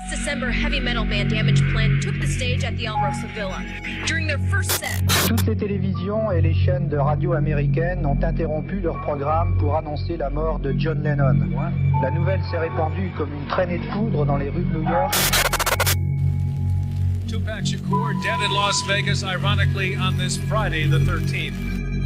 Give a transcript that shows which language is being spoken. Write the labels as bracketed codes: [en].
[en] December, heavy metal band Damage Plan took the stage at the Alrosa Villa. During their first set, [fr] toutes les télévisions et les chaînes de radio américaines ont interrompu leur programme pour annoncer la mort de John Lennon. La nouvelle s'est répandue comme une traînée de poudre dans les rues de New York. [en] Tupac Shakur dead in Las Vegas, ironically, on this Friday, the 13th.